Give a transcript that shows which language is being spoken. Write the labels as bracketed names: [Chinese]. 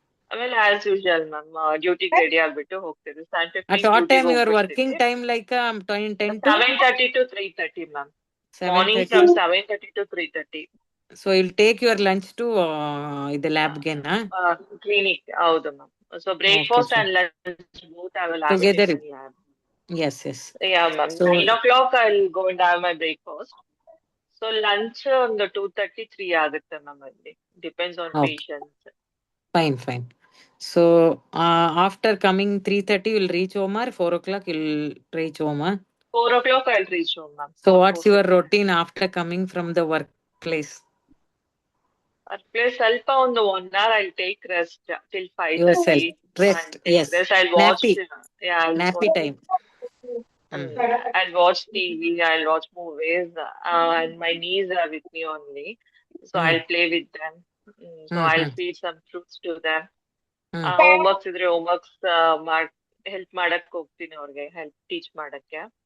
[Kannada] ಆಮೇಲೆ as usual ma'am ಡ್ಯೂಟಿಗೆ ready ಆಗ್ಬಿಟ್ಟು ಹೋಗ್ತೀವಿ. [English] At what time your working time like 10 to 7:30 to 3:30 ma'am. Morning from 7:30 to 3:30. So you'll take your lunch to the lab again, [Kannada] clinic. ಹೌದು ma'am. [English] So breakfast and lunch both I will have together. in lab. Yes. Yeah ma'am. So 9 o'clock I'll go and have my breakfast. [Kannada] So lunch ಒಂದು 2:30 3 ಆಗುತ್ತೆ ma'am. [English] ಅಲ್ಲಿ depends on patients. Fine. So after coming 3:30 you'll reach home or 4 o'clock you'll reach home? 4 o'clock I'll reach home ma'am. So what's your routine after coming from the workplace? [Kannada] ಸ್ವಲ್ಪ ಒಂದು [English] 1 hour I'll take rest till 5:30. Yourself. Rest. Yes. I'll watch. Nappy time. I'll watch TV, I'll watch movies, and my niece are with me only. So I'll play with them. So I'll feed some fruits to them. [Kannada] Homeworks ಇದ್ರೆ homeworks help ಮಾಡಕ್ ಹೋಗ್ತೀನಿ ಅವ್ರಿಗೆ, help teach ಮಾಡಕ್ಕೆ.